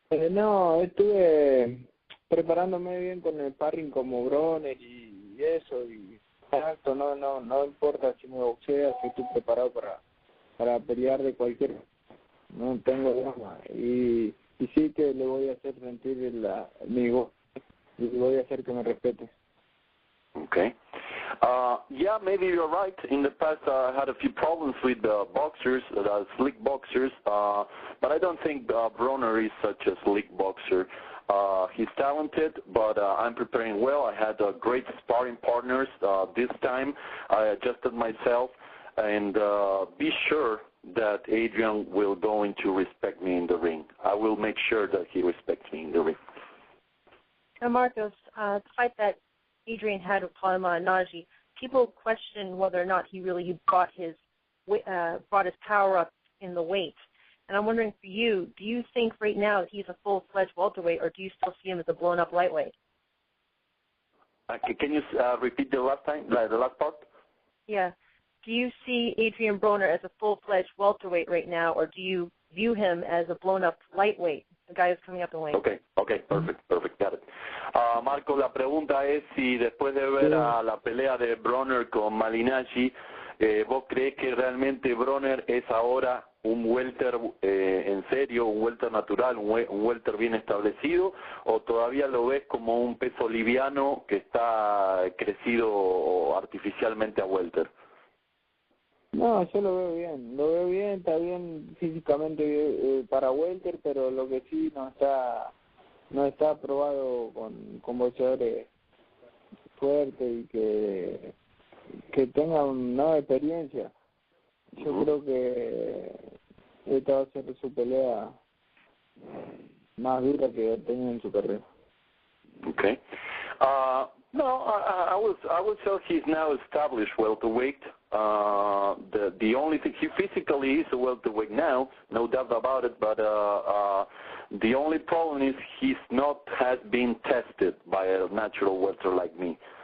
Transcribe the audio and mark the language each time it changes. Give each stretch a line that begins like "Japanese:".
Spanish: No, estuve preparándome bien con el sparring como Broner y eso, y exacto, no importa si me boxeas, si estoy preparado para pelear de cualquier, no tengo drama, y sí que le voy a hacer sentir mi voz, y voy a hacer que me respete.
English: Okay. Yeah, maybe you're right. In the past, I had a few problems with boxers, slick boxers, but I don't think Broner is such a slick boxer. He's talented, but I'm preparing well. I had great sparring partners this time. I adjusted myself, and be sure that Adrien will going to respect me in the ring. I will make sure that he respects me in the ring. Now, Marcos, the fight that Adrien had with Maidana, people question whether or not he really brought his power up in the weight. And I'm wondering for you, do you think right now that he's a full-fledged welterweight, or do you still see him as a blown-up lightweight? Can you repeat the last part? Yeah. Do you see Adrien Broner as a full-fledged welterweight right now, or do you view him as a blown-up lightweight, a guy who's coming up in weight? Okay, perfect, got it.
Spanish: Marco, la pregunta es si después de ver a la pelea de Broner con Malinacci, ¿vos crees que realmente Broner es ahora un welter en serio, un welter natural, un welter bien establecido, o todavía lo ves como un peso liviano que está crecido artificialmente a welter? No, yo lo veo bien, está bien físicamente para welter, pero lo que sí no está probado con boxeadores fuertes y que tengan una experiencia. Yo creo que esta va a ser su pelea más dura que ha tenido en su carrera.
English: Okay. No, I would say he's now established welterweight. The only thing, he physically is a welterweight now, no doubt about it, but the only problem is he's not has been tested by a natural welter like me.